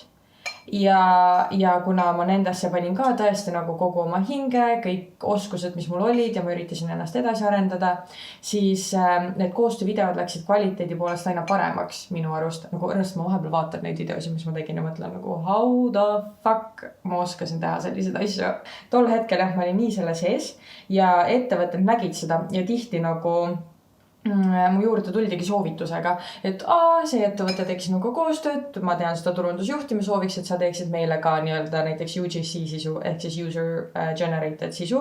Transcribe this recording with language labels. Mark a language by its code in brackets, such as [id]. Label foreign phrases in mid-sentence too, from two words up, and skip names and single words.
[et] Ja kuna ma nendesse panin ka tõesti nagu kogu oma hinge, kõik oskused, mis mul olid ja ma üritasin ennast edasi arendada, siis need koostöövideod läksid kvaliteedi poolest aina paremaks minu arust. Nagu õnnest ma vahepeal vaatan neid videosid, mis ma tegin ja mõtlen nagu [en] how the fuck [et] ma oskasin teha sellised asju. Tol hetkel ma olin nii selle sees ja ettevõtted nägid seda ja tihti nagu mu juurde tuldigi soovitusega, et see ettevõte teeks sinuga koostööd, ma tean seda turundusjuhti, ma sooviks, et sa teeksid meile ka nii-öelda näiteks UGC sisu, ehk siis [en] user generated [et] sisu.